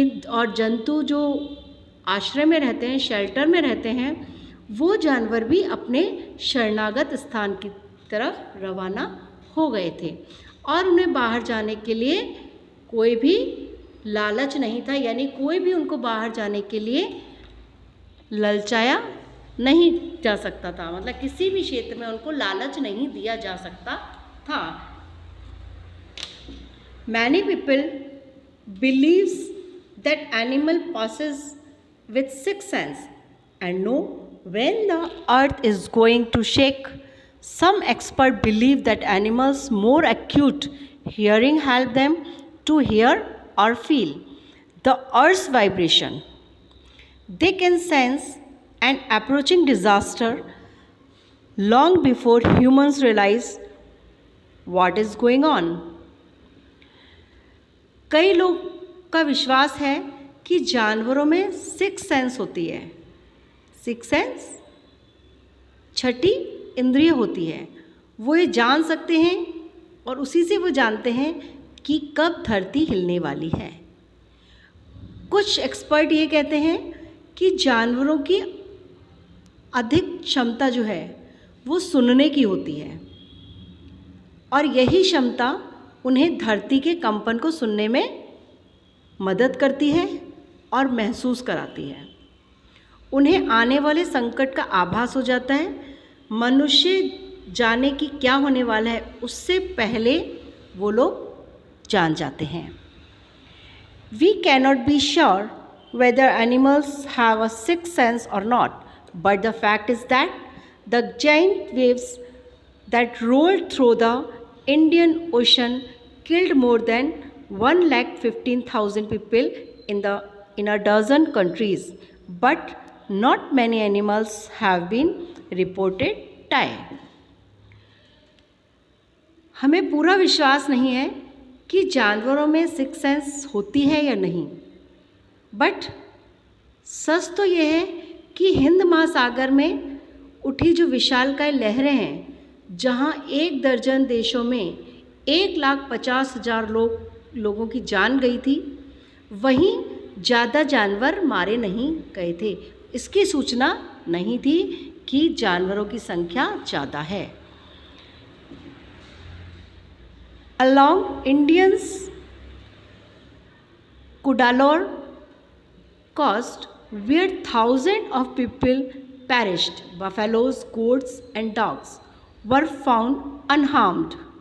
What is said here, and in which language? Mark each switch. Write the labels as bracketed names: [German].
[Hindi] और जंतु जो आश्रय में रहते हैं, शेल्टर में रहते हैं, वो जानवर भी अपने शरणागत स्थान की तरफ रवाना हो गए थे और उन्हें बाहर जाने के लिए कोई भी लालच नहीं था, यानी कोई भी उनको बाहर जाने के लिए ललचाया नहीं जा सकता था, मतलब किसी भी क्षेत्र में उनको लालच नहीं दिया जा सकता था। [English] Many people believes that animal possess with sixth sense and know when the earth is going to shake. Some experts believe that animals more acute hearing help them to hear or feel the earth's vibration. They can sense an approaching disaster long before humans realize what is going on. [Hindi] कई लोग का विश्वास है कि जानवरों में six sense होती है। सिक्स सेंस छठी इंद्रिय होती है, वो ये जान सकते हैं और उसी से वो जानते हैं कि कब धरती हिलने वाली है। कुछ एक्सपर्ट ये कहते हैं कि जानवरों की अधिक क्षमता जो है वो सुनने की होती है और यही क्षमता उन्हें धरती के कंपन को सुनने में मदद करती है और महसूस कराती है। उन्हें आने वाले संकट का आभास हो जाता है। मनुष्य जाने कि क्या होने वाला है उससे पहले वो लोग जान जाते हैं। [English] We cannot be sure whether animals have a sixth sense or not, but the fact is that the giant waves that rolled through the Indian Ocean killed more than 1,15,000 people in a dozen countries, but not many animals have been reported die. [Hindi] हमें पूरा विश्वास नहीं है कि जानवरों में six sense होती है या नहीं, बट सच तो ये है कि हिंद महासागर में उठी जो विशालकाय लहरें हैं, जहाँ 1 दर्जन देशों में 1,50,000 लोगों की जान गई थी, वहीं ज़्यादा जानवर मारे नहीं गए थे। इसकी सूचना नहीं थी कि जानवरों की संख्या ज़्यादा है। [English] Along Indians Cuddalore coast, where thousands of people perished, buffaloes, goats, and dogs were found unharmed.